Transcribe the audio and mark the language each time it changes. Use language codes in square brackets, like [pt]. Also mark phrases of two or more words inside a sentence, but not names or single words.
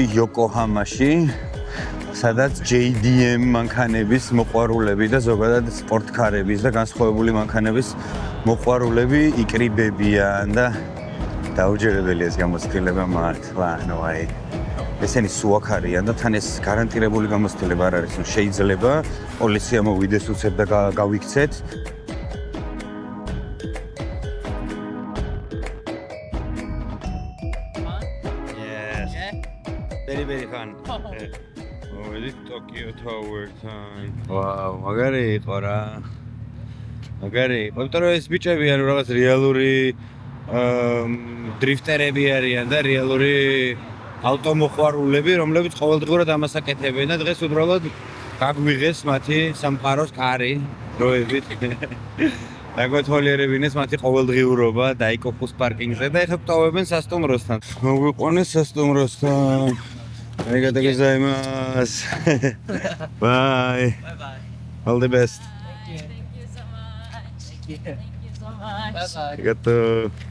[ka] იოკოჰამაში, სადაც JDM მანქანების მოყვარულები და ზოგადად სპორტკარების და განსხვავებული მანქანების მოყვარულები იკრიბებიან და დაუჯერებელი ეს გამოცდილება მართლა, ანუ აი ესენი სუაქ არიან და თან ეს გარანტირებული გამოცდილება არ არის, შეიძლება პოლიცია მოვიდეს უცებ და გავიქცეთ. [en] Very fun. [ka] მოვედით ტოკიო თაუერთან. ვაუ, მაგარი იყო რა. მაგარი იყო, იმიტომ რომ ეს ბიჭები არის რაღაც რეალური დრიფტერები არიან და რეალური ავტომოყვარულები, რომლებიც ყოველდღურად ამას აკეთებენ და დღეს უბრალოდ გაგვიღეს მათი სამყაროს კარი დროებით. დაგვეთვალიერებინეს მათი ყოველდღიურობა დაიკოკუს პარკინგზე და ეხლა გვტოვებენ სასტუმროსთან. მოგვიყვანეს სასტუმროსთან. [ja] ありがとうございます. Bye. [en] Bye-bye. All the best. Thank you so much. Thank you so much. Bye-bye. [ja] Arigatou.